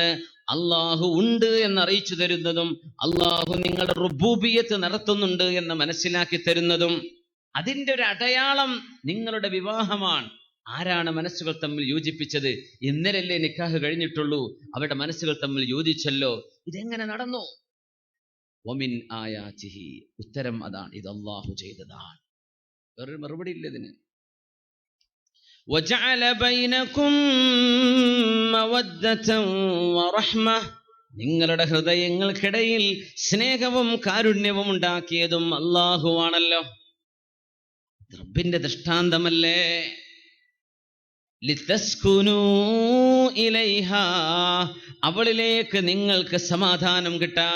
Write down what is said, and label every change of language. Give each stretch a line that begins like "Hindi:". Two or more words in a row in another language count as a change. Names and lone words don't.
Malayalam: അള്ളാഹു ഉണ്ട് എന്നറിയിച്ചു തരുന്നതും അള്ളാഹു നിങ്ങളുടെ റുബൂബിയത്ത് നടത്തുന്നുണ്ട് എന്ന് മനസ്സിലാക്കി തരുന്നതും അതിൻ്റെ ഒരു അടയാളം നിങ്ങളുടെ വിവാഹമാണ്. ആരാണ് മനസ്സുകൾ തമ്മിൽ യോജിപ്പിച്ചത്? ഇന്നലല്ലേ നിക്കാഹ് കഴിഞ്ഞിട്ടുള്ളൂ, അവരുടെ മനസ്സുകൾ തമ്മിൽ യോജിച്ചല്ലോ. ഇതെങ്ങനെ നടന്നു?
Arabic: ومن آياته,
Malayalam: ഉത്തരം അതാണ്, ഇത് അള്ളാഹു ചെയ്തതാണ്. വേറൊരു മറുപടി ഇല്ല ഇതിന്.
Arabic: وَجَعَلَ بَيْنَكُمْ مَوَدَّةً وَرَحْمَةً,
Malayalam: നിങ്ങളുടെ ഹൃദയങ്ങൾക്കിടയിൽ സ്നേഹവും കാരുണ്യവും ഉണ്ടാക്കിയതും അല്ലാഹുവാണല്ലോ. റബ്ബിന്റെ ദൃഷ്ടാന്തമല്ലേ.
Arabic: لتسكنوا إليها,
Malayalam: അവളിലേക്ക് നിങ്ങൾക്ക് സമാധാനം കിട്ടാൻ.